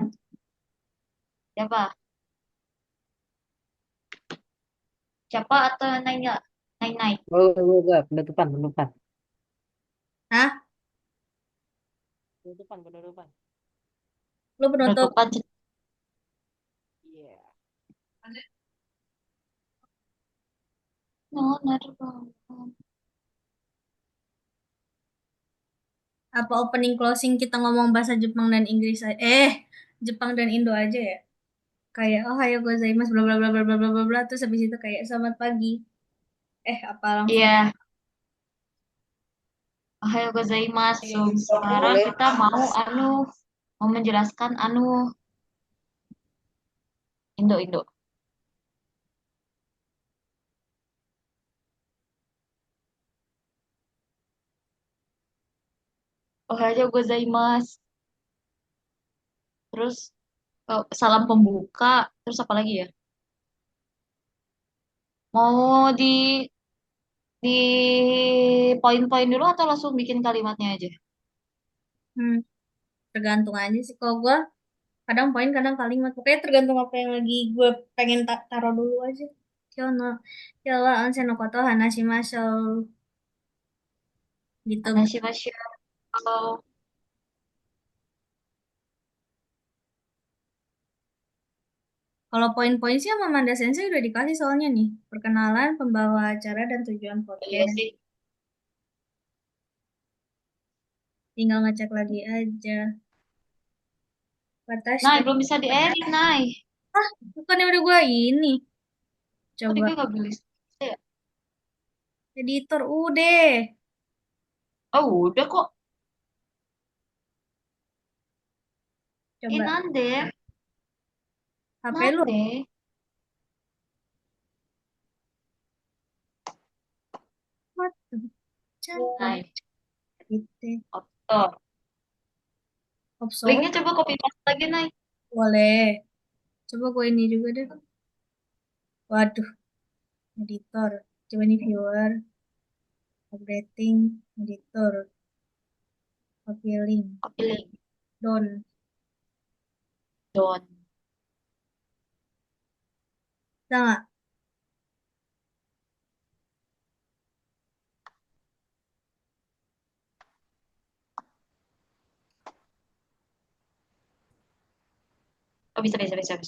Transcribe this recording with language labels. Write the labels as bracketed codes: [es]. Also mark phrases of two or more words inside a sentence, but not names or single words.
[id] Siapa? Siapa atau Naina? Nainai. Gue, penutupan. Hah? Penutupan. Lu penutup. Penutupan. Iya. [en] No, not [id] Apa [en] opening closing [id] kita ngomong bahasa Jepang dan Inggris aja? Jepang dan Indo aja ya? Kayak [ja] おはようございます [id] bla bla bla bla bla bla bla bla, terus habis itu kayak selamat pagi. Apa langsung? Iya. [ja] おはようございます. [id] Sekarang Boleh. kita mau menjelaskan Indo. [ja] おはようございます. [id] Terus salam pembuka. Terus apa lagi ya? Mau di poin-poin dulu atau langsung bikin kalimatnya aja? Hmm, tergantung aja sih. Kalau gue kadang poin, kadang kalimat. Pokoknya tergantung apa yang lagi gue pengen taruh dulu aja. [ja] 今日の、今日は温泉のこと話しましょう. [id] Gitu. Anashimashu. Oh, Kalau poin-poin sih sama Manda Sensei udah dikasih soalnya nih. Perkenalan, pembawa acara, dan tujuan iya podcast. sih. Tinggal ngecek lagi aja. Nah, Watashi. belum bisa diedit, Nay. Bukannya udah gue ini. Tadi Coba. gue gak beli. Ya. Editor, udah. Oh, udah kok. Coba. Nande. HP lu. Nande. [en] What the Cantik. [id] Nay. Gitu. Tuh. Opso. Linknya coba copy paste lagi, Nay. Boleh. Coba gue ini juga deh. Waduh. Editor. Coba nih viewer. Updating. Editor. [en] Copy link. Copy link. [id] Down. Don. Bisa nggak? Oh, bisa.